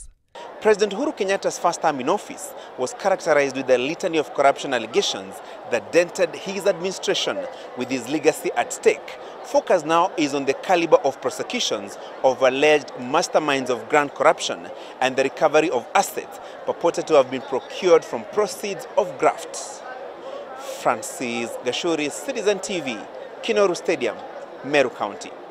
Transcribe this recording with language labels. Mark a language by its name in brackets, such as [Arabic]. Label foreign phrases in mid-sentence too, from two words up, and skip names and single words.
[English] President Uhuru Kenyatta's first term in office was characterized with a litany of corruption allegations that dented his administration. With his legacy at stake, focus now is on the caliber of prosecutions of alleged masterminds of grand corruption and the recovery of assets purported to have been procured from proceeds of grafts. Francis Gachuri, Citizen TV, Kinoru Stadium, Meru County.